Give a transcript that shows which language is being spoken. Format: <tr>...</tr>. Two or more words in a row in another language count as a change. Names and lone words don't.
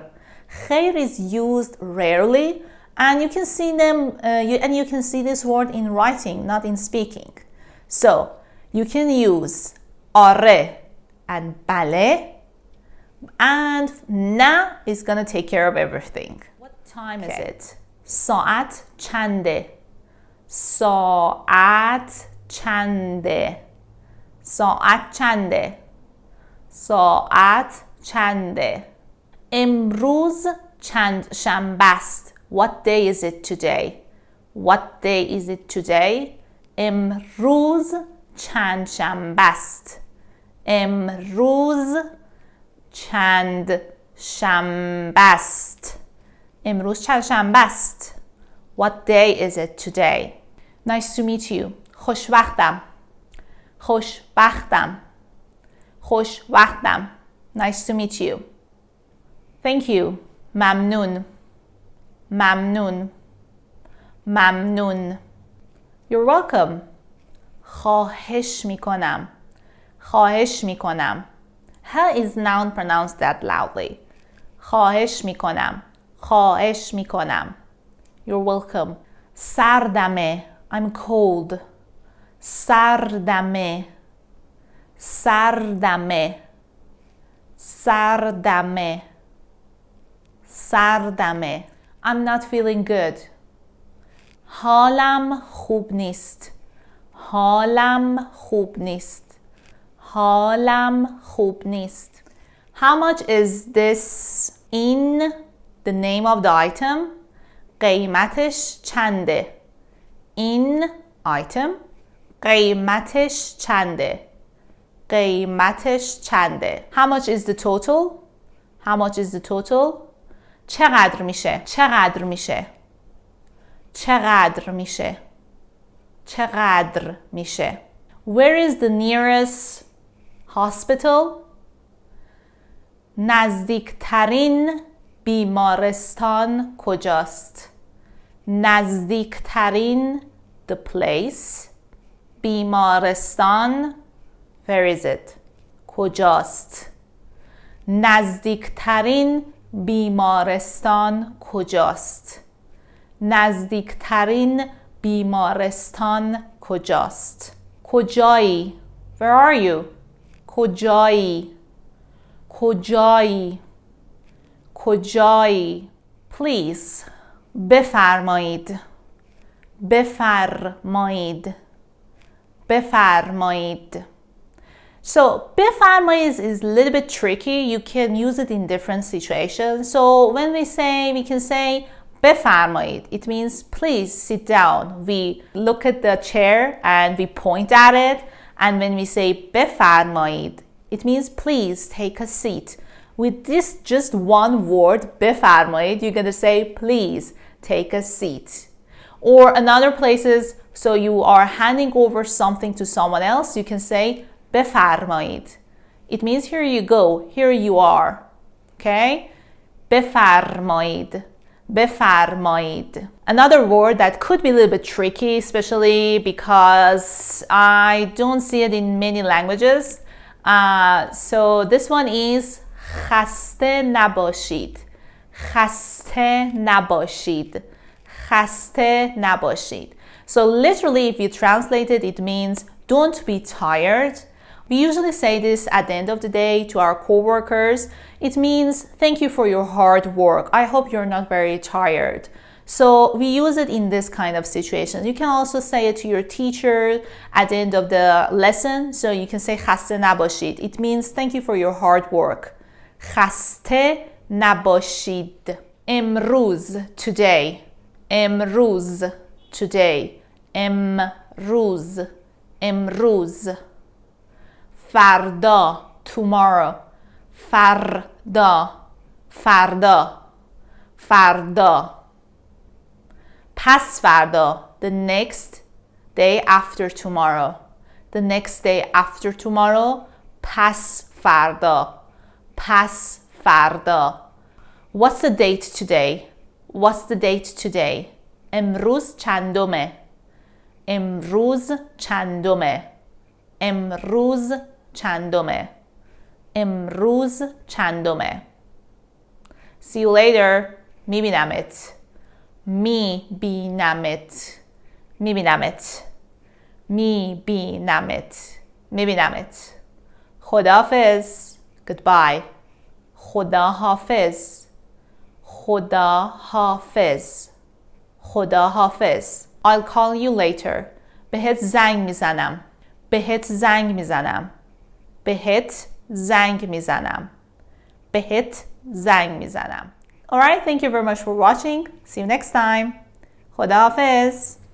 <en>Khair is used rarely, and you can see you can see this word in writing, not in speaking. So you can use are and bale, and na is gonna take care of everything. What time is it?</en> <fa>ساعت چنده؟ ساعت چنده؟ ساعت چنده؟ ساعت چنده؟ امروز چند شنبه است.</fa> <en>What day is it today? What day is it today?</en> <fa>امروز چند شنبه است. امروز چند شنبه است. امروز چند شنبه است.</fa> <en>What day is it today? Nice to meet you.</en> <fa>خوشوقتم. خوشبختم. خوشوقتم.</fa> <en>Nice to meet you. Thank you.</en> <fa>ممنون. ممنون. ممنون.</fa> <en>You're welcome.</en> <fa>خواهش میکنم. خواهش میکنم.</fa> <en>How is noun pronounced that loudly?</en> <fa>خواهش میکنم. خواهش میکنم.</fa> <en>You're welcome. سردمه. I'm cold.</en> <fa>سردمه. سردمه. سردمه. سردمه.</fa> <en>I'm not feeling good.</en> <fa>حالم خوب نیست. حالم خوب نیست. حالم خوب نیست.</fa> <en>How much is this in the name of the item?</en> <fa>قیمتش چنده. این item قیمتش چنده. قیمتش چنده.</fa> <en>How much is the total? How much is the total?</en> <fa>چقدر میشه؟ چقدر میشه؟ چقدر میشه؟ چقدر میشه؟</fa> <en>Where is the nearest hospital?</en> <fa>نزدیکترین بیمارستان کجاست؟</fa> <en>نزدیکترین the place. بیمارستان where is it?</en> <fa>کجاست؟ نزدیکترین بیمارستان کجاست؟ نزدیکترین بیمارستان کجاست؟</fa> <en>کجایی؟ Where are you?</en> <fa>کجایی؟ کجایی؟ کجایی؟ Please. بفرمایید. بفرمایید.</fa> <en>بفرمایید. So, بفرمایید is a little bit tricky. You can use it in different situations. So, when we can say بفرمایید. It means please sit down. We look at the chair and we point at it. And when we say بفرمایید, it means please take a seat. With this just one word, بفرمایید, you're going to say please take a seat. Or in other places, so you are handing over something to someone else, you can say بفرمایید. It means here you go, here you are. Okay? بفرمایید.</en> <fa>بفرمایید.</fa> <en>Another word that could be a little bit tricky, especially because I don't see it in many languages. So this one is</en> <fa>خسته نباشید. خسته نباشید. خسته نباشید.</fa> <en>So literally, if you translate it, it means don't be tired. We usually say this at the end of the day to our coworkers. It means thank you for your hard work. I hope you're not very tired. So we use it in this kind of situations. You can also say it to your teacher at the end of the lesson. So you can say</en> <fa>خسته نباشید.</fa> <en>It means thank you for your hard work.</en> <fa>خسته نباشید. امروز, today. امروز, today. امروز, امروز. فردا, tomorrow. فردا, فردا, فردا. پس فردا,</fa> <en>the next day after tomorrow. The next day after tomorrow.</en> <fa>پس فردا. پس فردا.</fa> <en>What's the date today? What's the date today?</en> <fa>امروز چندمه. امروز چندمه. امروز چندمه. امروز چندمه.</fa> <en>See you later.</en> <fa>میبینمت. میبینمت. میبینمت. میبینمت. میبینمت. خداحافظ. Goodbye. خداحافظ. خداحافظ. خداحافظ.</fa> <en>I'll call you later.</en> <fa>بهت زنگ میزنم. بهت زنگ میزنم. بهت زنگ میزنم. بهت زنگ میزنم.</fa> <en>Alright, thank you very much for watching. See you next time.</en> <fa>خداحافظ.</fa>